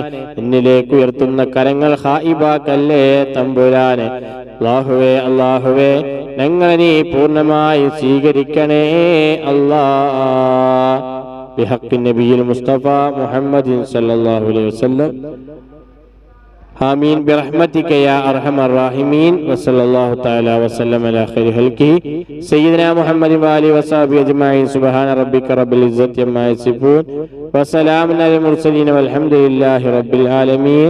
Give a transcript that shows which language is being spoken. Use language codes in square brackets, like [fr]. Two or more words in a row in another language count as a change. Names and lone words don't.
[ml] എന്നിലേക്ക് ഉയർത്തുന്ന കരങ്ങൾ ഖായിബാക്കല്ലേ തമ്പുരാനെ. അല്ലാഹുവേ അല്ലാഹുവേ, ഞങ്ങളെ നീ പൂർണ്ണമായി സ്വീകരിക്കണേ അല്ലാഹ്. [ar] بحق النبي المصطفى محمد صلى الله عليه وسلم. آمين برحمتك يا أرحم الراحمين. وصلى الله تعالى وسلم على خير خلقه سيدنا محمد وآله وصحبه أجمعين. سبحان ربك رب العزة عما يصفون وسلام على المرسلين والحمد لله رب العالمين.